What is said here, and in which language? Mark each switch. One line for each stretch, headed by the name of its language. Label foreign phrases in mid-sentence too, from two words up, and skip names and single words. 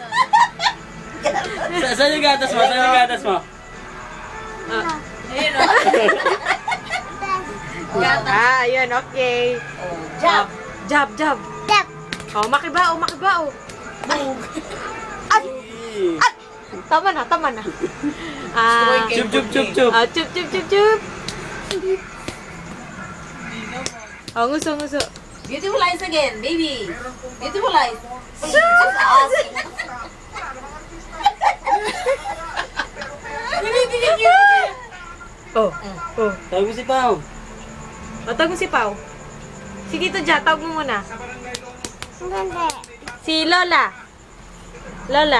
Filipino: saan yung gatas mo? Saan yung gatas mo? Ah. Ayun, o. Ah, yun, okay. Jab. Jab, jab. Oh, makibao, makibao. Ay! Ay! Tama na, tama na. Ah, Chup, chup, chup, chup. ah, chup, chup, chup, chup. Oh, nguso, nguso.
English: Beautiful eyes again, baby. Beautiful eyes. Oh, oh.
Filipino: Tawag mo si Pao. O, tawag mo si Pao. Si Tito Ja, tawag mo muna. Si Lola. Lola.